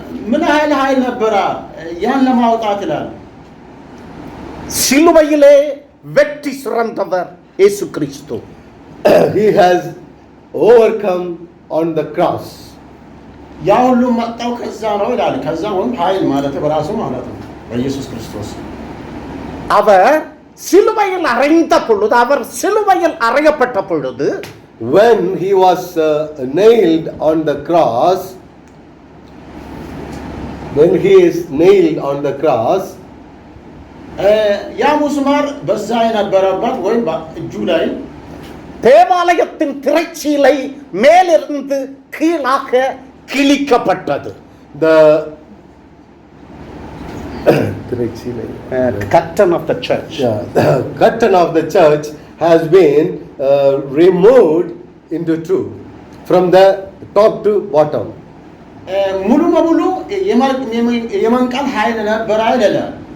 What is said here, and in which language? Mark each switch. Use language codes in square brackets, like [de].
[am] ምን ያህል ኃይል ነበረ ያን ለማውጣት ይላል። [ta] சிலுவையிலே வெற்றி சிறந்தவர் இயேசு கிறிஸ்து. [en] He has overcome on the cross. [am] ያ ሁሉ መጣው ከዛ ነው ይላል። ከዛ ወይም ኃይል ማለት በራሱ ማለት ነው በኢየሱስ ክርስቶስ። [ta] அவர் சிலுவையில் அறைந்த பொழுது, அவர் சிலுவையில் அறையப்பட்ட பொழுது, [en] when he was nailed on the cross, when he is nailed on the cross, [am] ያ ሙስማር በዛ የነበረበት ወይም እጁ ላይ [ta] தேவாலயத்தின் திரைச்சீலை மேலிருந்து கீழாக கிழிக்கப்பட்டது. [en] the curtain of the church, the curtain of the church has been removed into two, from the top to bottom. [am] ሙሉ በሙሉ የመንቀል ኃይል ነበር አይደለም?